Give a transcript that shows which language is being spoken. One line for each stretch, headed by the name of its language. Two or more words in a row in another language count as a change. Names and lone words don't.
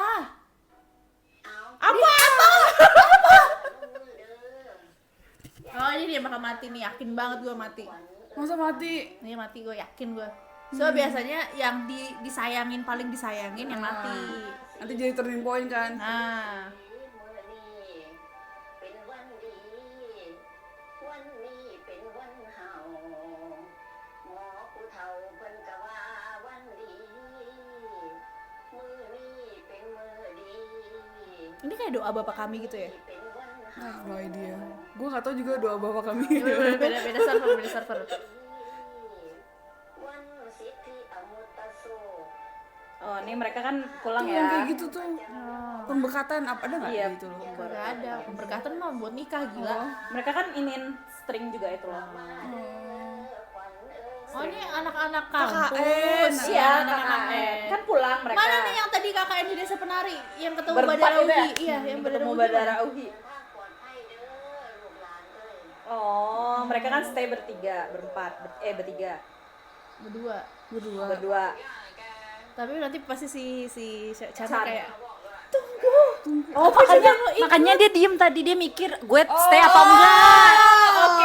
Thai: เอา
Indonesian: Apa? Apa?
Northeastern Thai: มือเด้อ
Indonesian: Oh ini dia bakal mati nih, yakin banget gue mati. Masa mati? Ini mati gue, yakin gue. So biasanya yang disayangin paling disayangin yang mati. Nanti jadi
English: turning point
Indonesian: kan? Nah,
Northeastern Thai: มื้อนี้เป็นวันดี วันนี้เป็นวันเฮาหมอผู้เฒ่าเพิ่นก็ว่าวันดี มื้อนี้เป็นมื้อดี
Indonesian: ini kayak doa bapak kami gitu ya?
Northeastern Thai: เป็นวันเฮา
English: No idea.
Indonesian: Gue gak tau juga doa bapak kami. Beda server, beda server. วันสิทธิอมุตตโส Oh, ini mereka kan pulang Tuh, yang ya. kayak gitu tuh. Pembekatan apa ada nggak Iya. gitu loh? Gak ada, pemberkatan mah buat nikah gila. Mereka kan inin string juga itu loh. Oh ini anak-anak KKN. kampus. Iya, anak-anak KKN. Kan pulang mereka. Mana nih yang tadi KKN di desa penari yang ketemu Berempat Badara udah. Uhi? Iya, yang Badara ketemu Uhi. Badara Uhi.
Northeastern Thai: ภาคปลอดภัยเด้อลูกหลานเอ้ย
Indonesian: Oh, mereka kan stay bertiga, berempat, bertiga, Berdua. berdua. Tapi nanti pasti si Chan Chan. kayak Oh, makanya dia diem tadi, dia mikir gue stay apa enggak. Oke,